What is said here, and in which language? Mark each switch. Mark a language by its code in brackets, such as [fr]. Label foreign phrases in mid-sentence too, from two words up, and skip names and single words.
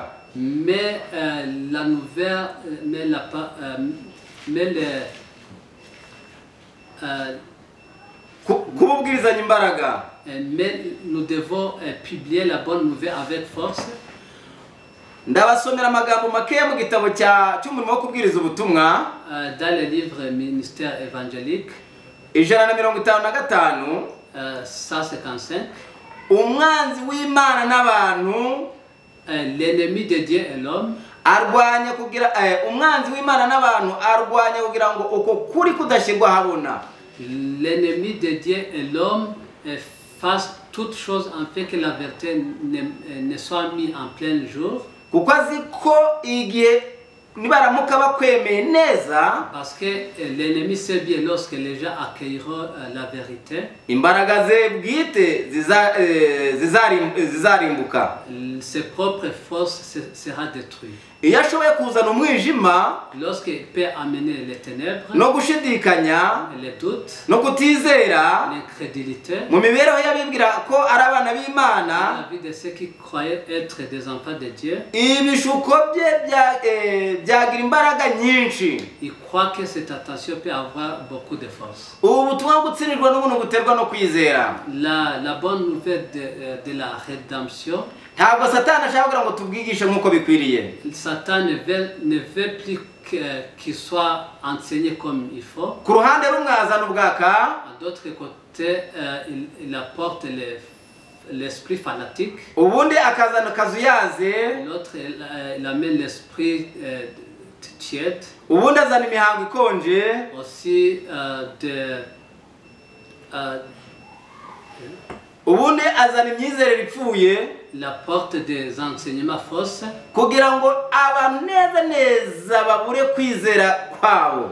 [fr] mais la nouvelle, [rw] Kububwirizanya imbaraga. [fr] mais nous devons publier la bonne nouvelle avec force. [rw] Ndabasomera amagambo makeya mu gitabo cy'umurimo wo kubwiriza ubutumwa, [fr] Dans le livre Ministère évangélique, 155, 155, [rw] umwanzi w'Imana n'abantu [fr] l'ennemi de Dieu et l'homme, [rw] arwanya kugira umwanzi w'Imana n'abantu arwanya kugira ngo uko kuri kudashyirwa habona. [fr] l'ennemi de Dieu et l'homme fassent toutes choses en fait que la vérité ne soit mise en plein jour. [rw] Kuko azi ko igihe nibaramuka bakwemeye neza, [fr] Parce que l'ennemi sait bien lorsque les gens accueilleront la vérité, [rw] imbaraga ze bwite zizarimbuka. [fr] ses propres forces sera détruites. [rw] Iyo ashoboye kuzana umwijima [fr] Lorsqu'il peut amener les ténèbres, [rw] no gushidikanya [fr] les doutes, [rw] no kutizera [fr] l'incrédulité, [rw] mu mibereho y'abibwira ko ari abana [fr] dans [rw] b'Imana, [fr] la vie de ceux qui croyaient être des enfants de Dieu, [rw] ibishuko bye byagira imbaraga nyinshi. [fr] ils croient que cette attention peut avoir beaucoup de force. [rw] Ubu butumwa gutsindirwa n'ubuntu buterwa no kwizera. [fr] La bonne nouvelle de la rédemption, [rw] Ntabwo Satani ashaka kugira ngo tubwigishe nk'uko bikwiriye. [fr] Satan ne veut plus qu'il soit enseigné comme il faut. [rw] Ku ruhande rumwe azana ubwaka, [fr] À d'autre côté, il apporte l'esprit fanatique. [rw] ubundi akazana akazuyaze, [fr] L'autre, il amène l'esprit tiède. [rw] ubundi azana imihango ikonje, [fr] Aussi [rw] ubundi azana imyizerere ipfuye, [fr] la porte des enseignements fausses, [rw] kugira ngo abantu neza babure kwizera kwabo,